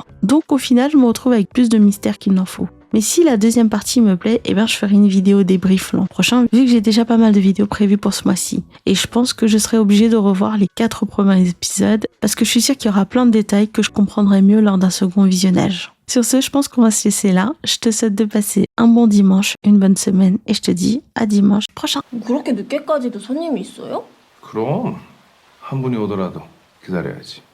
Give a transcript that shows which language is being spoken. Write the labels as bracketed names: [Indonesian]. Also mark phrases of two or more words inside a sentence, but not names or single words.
[French] Donc au final, je me retrouve avec plus de mystère qu'il n'en faut. Mais si la deuxième partie me plaît, eh ben je ferai une vidéo débrief l'an prochain, vu que j'ai déjà pas mal de vidéos prévues pour ce mois-ci. Et je pense que je serai obligée de revoir les 4 premiers épisodes, parce que je suis sûre qu'il y aura plein de détails que je comprendrai mieux lors d'un second visionnage. Sur ce, je pense qu'on va se laisser là. Je te souhaite de passer un bon dimanche, une bonne semaine, et je te dis à dimanche prochain. [Korean] 그렇게 늦게까지도 손님이 있어요? 그럼 한 분이 오더라도 기다려야지.